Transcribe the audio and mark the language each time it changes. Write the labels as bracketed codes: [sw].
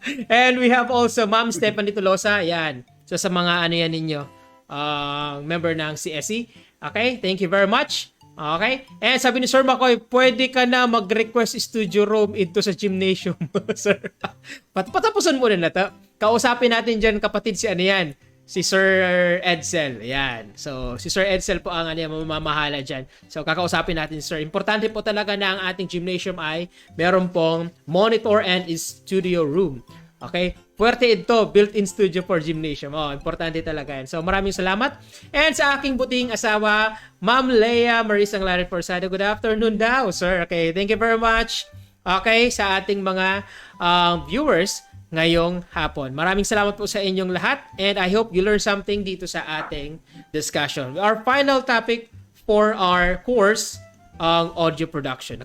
[en] And we have also Ma'am Stephanie Tolosa, ayan. [tl] So sa mga yan ninyo, member ng CSE. [en] Okay, thank you very much. [tl] Okay? And sabi ni Sir Makoy, pwede ka na mag-request studio room into sa gymnasium, sir. Patapusan muna na to. Kausapin natin dyan, kapatid, si Sir Edsel. Ayan. So, si Sir Edsel po ang mamamahala dyan. So, kakausapin natin, sir. Importante po talaga na ang ating gymnasium ay meron pong monitor and studio room. Okay? Puwerte ito, [en] built-in studio for gymnasium. [tl] Importante talaga yan. So, maraming salamat. And sa aking buting asawa, Ma'am Leia Marisang Larit Forsado. [en] Good afternoon daw, sir. Okay, thank you very much. [tl] Okay, sa ating mga viewers ngayong hapon. Maraming salamat po sa inyong lahat. [en] And I hope you learned something [tl] dito sa ating discussion. [en] Our final topic for our course, [tl] ang audio production.